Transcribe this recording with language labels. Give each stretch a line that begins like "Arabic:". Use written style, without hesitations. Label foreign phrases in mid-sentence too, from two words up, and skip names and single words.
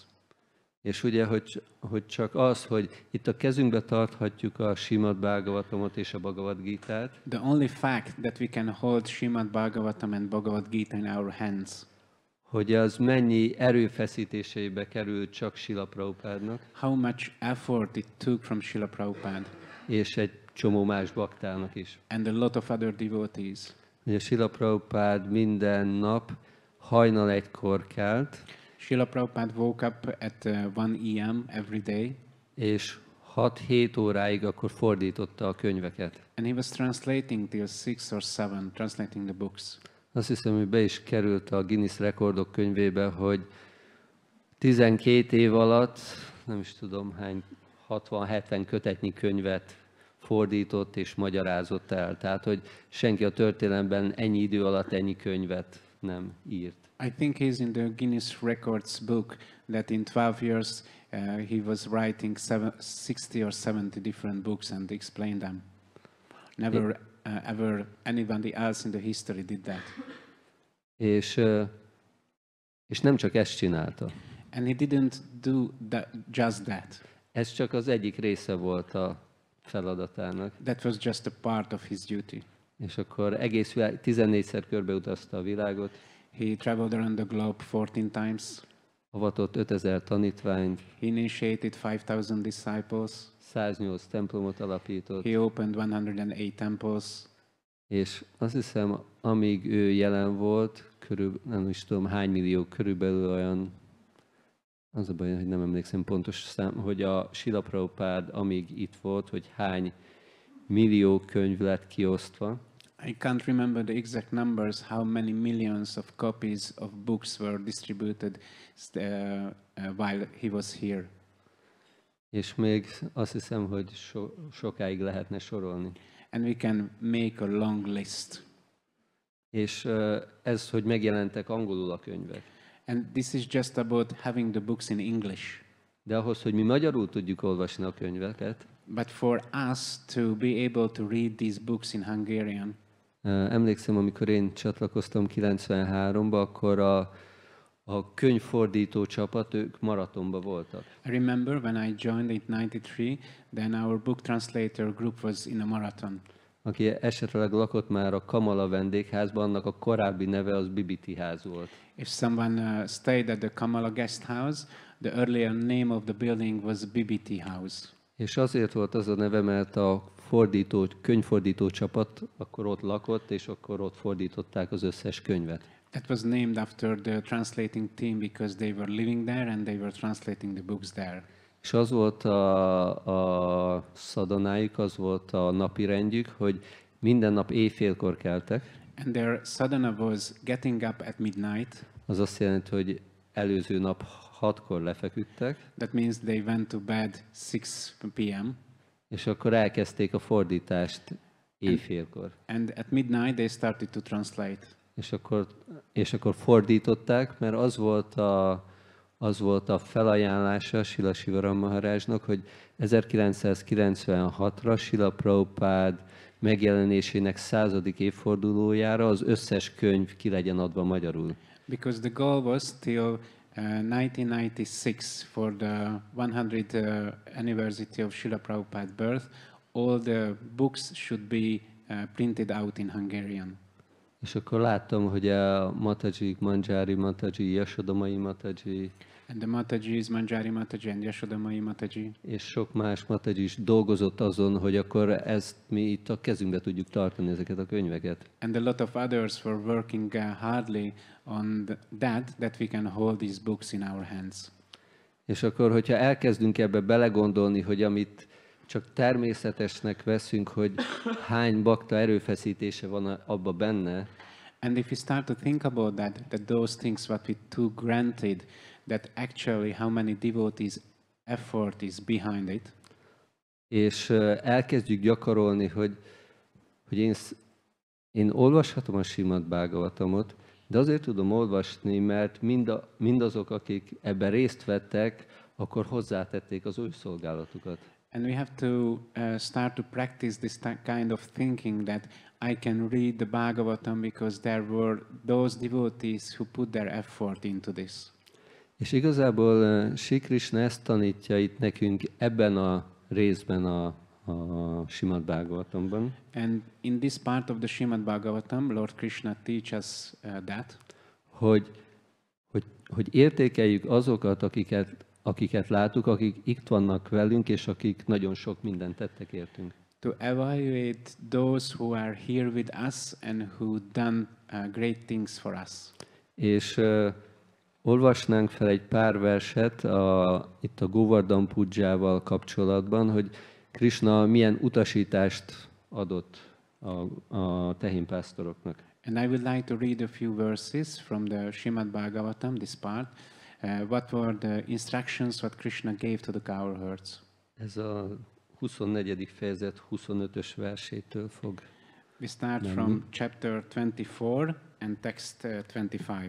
Hungarian: És ugye, hogy csak az, hogy itt a kezünkbe tarthatjuk a Srimad-Bhagavatamot és a Bhagavad-gítát,
English: The only fact that we can hold Srimad Bhagavatam and Bhagavad-gíta in our hands,
Hungarian: hogy az mennyi erőfeszítéseibe került csak Srila Prabhupádnak,
English: how much effort it took from Srila Prabhupada
Hungarian: és egy csomó más baktának is.
English: and a lot of other devotees.
Hungarian: Ugye Srila Prabhupád minden nap hajnal 1-kor kelt,
English: Srila Prabhupada woke up at 1 a.m. every day,
Hungarian: és 6-7 óráig akkor fordította a könyveket.
English: and he was translating till 6 or 7, translating the books.
Hungarian: Azt hiszem, hogy be is került a Guinness rekordok könyvébe, hogy 12 év alatt, nem is tudom hány, 60-70 kötetnyi könyvet fordított és magyarázott el. Tehát, hogy senki a történelemben ennyi idő alatt ennyi könyvet nem írt.
English: I think he's in the Guinness Records book that in 12 years he was writing 60 or 70 different books and explained them. Never ever anybody else in the history did that.
Hungarian: És nem csak ezt csinálta.
English: And he didn't do that, just that.
Hungarian: Ez csak az egyik része volt a feladatának.
English: That was just a part of his duty.
Hungarian: És akkor egész 14-szer körbeutazta a világot,
English: He traveled around the globe 14 times.
Hungarian: avatott 5000 tanítványt,
English: He initiated 5,000 disciples.
Hungarian: 108 templomot alapított,
English: He opened 108 temples.
Hungarian: és azt hiszem, amíg ő jelen volt, nem is tudom hány millió, körülbelül olyan, az a baj, hogy nem emlékszem pontos szám, hogy a Srila Prabhupád, amíg itt volt, hogy hány millió könyv lett kiosztva.
English: I can't remember the exact numbers, how many millions of copies of books were distributed while he was here.
Hungarian: És még azt hiszem, hogy sokáig lehetne sorolni.
English: And we can make a long list.
Hungarian: És ez, hogy megjelentek angolul a könyvek.
English: And this is just about having the books in English.
Hungarian: De ahhoz, hogy mi magyarul tudjuk olvasni a könyveket,
English: But for us to be able to read these books in Hungarian,
Hungarian: emlékszem, amikor én csatlakoztam 93-ba, akkor a könyvfordító csapat, ők maratonba voltak.
English: I remember when I joined in 93, then our book translator group was in a marathon.
Hungarian: Aki esetleg lakott már a Kamala vendégházban, annak a korábbi neve az BBT ház volt.
English: If someone stayed at the Kamala guest house, the earlier name of the building was BBT house.
Hungarian: És azért volt az a neve, mert a könyvfordító csapat akkor ott lakott, és akkor ott fordították az összes könyvet.
English: That was named after the translating team because they were living there and they were translating the books there.
Hungarian: És az volt a szadanájuk, az volt a napi rendjük, hogy minden nap éjfélkor keltek.
English: And their sadhana was getting up at midnight.
Hungarian: Az azt jelenti, hogy előző nap 6-kor lefeküdtek.
English: That means they went to bed 6 p.m.
Hungarian: És akkor elkezdték a fordítást éjfélkor.
English: And at midnight they started to translate.
Hungarian: És akkor fordították, mert az volt a felajánlása Srila Sivaram Maharajnak, hogy 1996-ra Srila Prabhupád megjelenésének 100. évfordulójára az összes könyv ki legyen adva magyarul.
English: Because the goal was till 1996 for the 100th anniversary of Srila Prabhupada's birth, all the books should be printed out in Hungarian.
Hungarian: És akkor láttam, hogy a Matajik, Manjari Mataji, Yasodamai Mataji,
English: And the Matajis, Manjari Mataji and Yashodamai Mataji,
Hungarian: és sok más Mataji is dolgozott azon, hogy akkor ezt mi itt a kezünkbe tudjuk tartani, ezeket a könyveket.
English: and a lot of others were working hardly on that we can hold these books in our hands.
Hungarian: És akkor, hogyha elkezdünk ebbe belegondolni, hogy amit csak természetesnek veszünk, hogy hány bakta erőfeszítése van abba benne,
English: And if we start to think about that those things what we took granted, that actually how many devotees' effort is behind it,
Hungarian: és elkezdjük gyakorolni, hogy én olvashatom a Srimad Bhagavatamot, de azért tudom olvasni, mert mindazok, akik ebben részt vettek, akkor hozzátették az ő szolgálatukat.
English: and we have to start to practice this kind of thinking that I can read the Bhagavatam because there were those devotees who put their effort into this.
Hungarian: És igazából Sri Krishna ezt tanítja itt nekünk ebben a részben a Srimad Bhagavatamban,
English: And in this part of the Srimad Bhagavatam, Lord Krishna teaches that
Hungarian: hogy értékeljük azokat, akiket látunk, akik itt vannak velünk, és akik nagyon sok mindent tettek értünk.
English: to evaluate those who are here with us and who done great things for us.
Hungarian: És olvasnánk fel egy pár verset itt a Govardhana pūjával kapcsolatban, hogy Krishna milyen utasítást adott a tehénpásztoroknak.
English: And I would like to read a few verses from the Srimad Bhagavatam, this part. What were the instructions what Krishna gave to the cowherds?
Hungarian: Ez a 24. fejezet 25-ös versétől fog.
English: We start from chapter 24 and text 25.